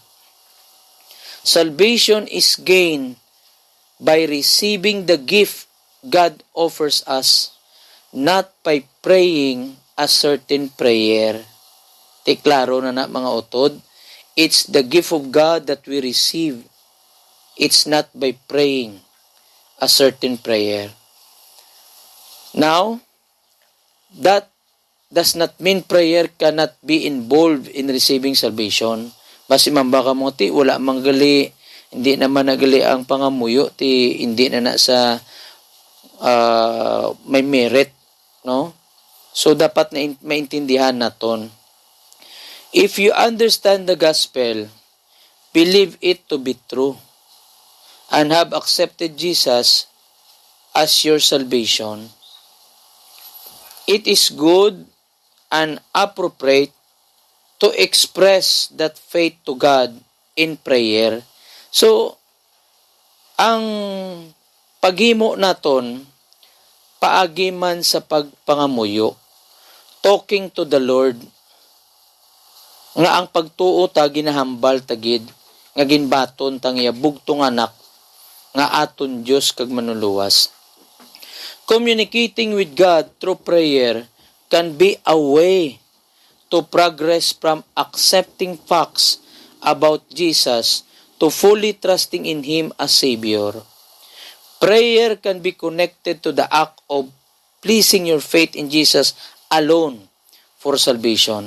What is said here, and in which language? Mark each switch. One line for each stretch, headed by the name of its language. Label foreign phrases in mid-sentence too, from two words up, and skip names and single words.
English: Salvation is gained by receiving the gift God offers us, not by praying a certain prayer.
Hiligaynon: Klaro na mga utod.
English: It's the gift of God that we receive. It's not by praying a certain prayer. Now, that does not mean prayer cannot be involved in receiving salvation.
Hiligaynon: Basi mambaka mo ti, wala manggali, hindi naman nagali ang pangamuyo, ti hindi na sa may merit, no? So, dapat na maintindihan naton.
English: If you understand the gospel, believe it to be true, and have accepted Jesus as your salvation, it is good and appropriate to express that faith to God in prayer. So,
Hiligaynon: ang paghimo naton, paagi man sa pagpangamuyo,
English: talking to the Lord,
Hiligaynon: nga ang pagtuo ta ginahambal tagid, nga ginbaton tang bugtong anak, nga aton Diyos kag manuluwas.
English: Communicating with God through prayer can be a way to progress from accepting facts about Jesus to fully trusting in Him as Savior. Prayer can be connected to the act of pleasing your faith in Jesus alone for salvation.